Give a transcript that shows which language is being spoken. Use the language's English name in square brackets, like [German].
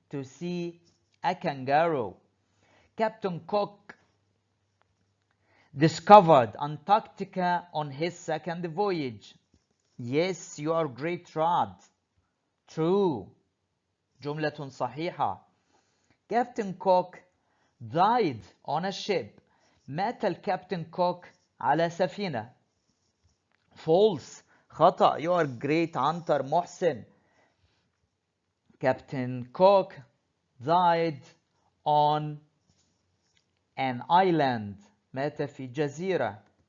[English] To see a kangaroo. Captain Cook discovered Antarctica on his second voyage. Yes, you are great, Rad. True. [Arabic] جملة صحيحة. [English] Captain Cook died on a ship. [Arabic] مات الكابتن كوك على سفينة. [English] False. [Arabic] خطأ. [English] You are great, عنتر محسن. Captain Cook died on an island. [Arabic] مات في جزيرة.